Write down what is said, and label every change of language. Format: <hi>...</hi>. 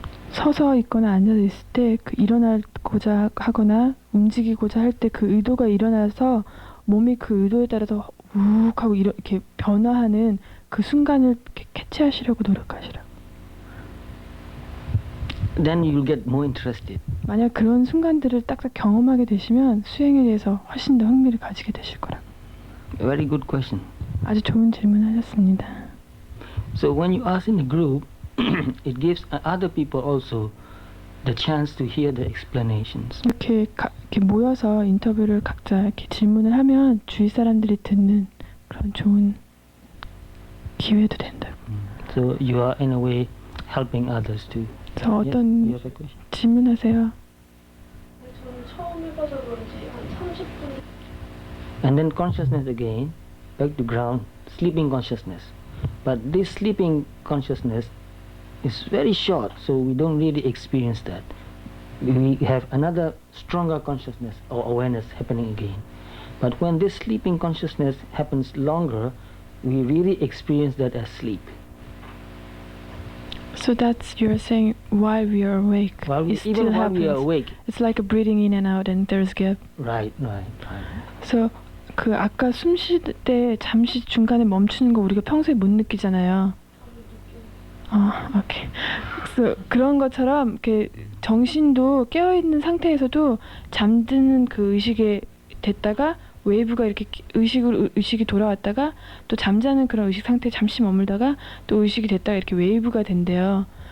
<ko>서서 있거나 앉아서 있을 때 그 일어나고자 하거나 움직이고자 할 때 그 의도가 일어나서 몸이 그 의도에 따라서 욱 하고 이렇게 변화하는 그 순간을 이렇게 캐치하시려고 노력하시라고.</ko> <en>Then you'll get more interested.</en> <ko>만약 그런 순간들을 딱딱 경험하게 되시면 수행에 대해서 훨씬 더 흥미를 가지게 되실 거라고.</ko> <en>Very good question.</en> <ko>아주 좋은 질문하셨습니다.</ko> <en>So when you ask in the group, it gives other people also the chance to hear the explanations.</en> <ko>이렇게 모여서 인터뷰를 각자 이렇게 질문을 하면 주위 사람들이 듣는 그런 좋은 기회도 된다고.</ko> <en>So you are in a way helping others too.</en> <ko>저 어떤</ko> <en>You have a question?</en> <ko>질문하세요? 저는 처음 해봐서 그런지 한 30분.</ko> <en>And then consciousness again, back to ground, sleeping consciousness. But this sleeping consciousness is very short, so we don't really experience that. We have another stronger consciousness or awareness happening again. But when this sleeping consciousness happens longer, we really experience that as sleep. So that's you're saying while we are awake, While it still even while happens. we are awake. It's like a breathing in and out, and there's gap. Right.</en> <ko>So 그 아까 숨 쉴 때 잠시 중간에 멈추는 거 우리가 평소에 못 느끼잖아요. 오케이. 그래서 그런 것처럼 이렇게 정신도 깨어 있는 상태에서도 잠드는 그 의식에 됐다가 웨이브가 이렇게 의식이 돌아왔다가 또 잠자는 그런 의식 상태에 잠시 머물다가 또 의식이 됐다가 이렇게 웨이브가 된대요.</ko>